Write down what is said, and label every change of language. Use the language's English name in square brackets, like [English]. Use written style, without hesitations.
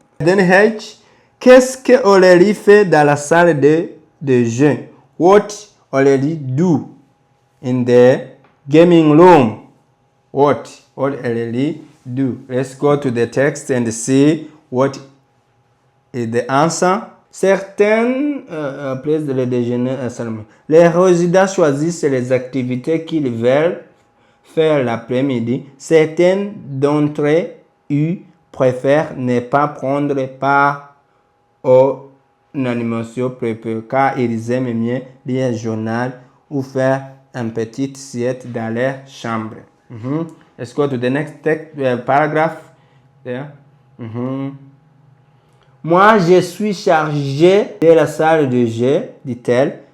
[English] Then H, [French] qu'est-ce que Aurélie fait dans la salle de jeu? [English] What Aurélie do in the gaming room? What Aurélie do? Let's go to the text and see what is the answer. [French] Certaines places de déjeuner seulement. Les résidents choisissent les activités qu'ils veulent faire l'après-midi. Certaines d'entre eux préfèrent ne pas prendre part aux animations préparées car ils aiment mieux lire un journal ou faire une petite sieste dans leur chambre. [English] Let's go to the next paragraph. There. [French] Moi, je suis chargée de la salle de jeu, dit-elle.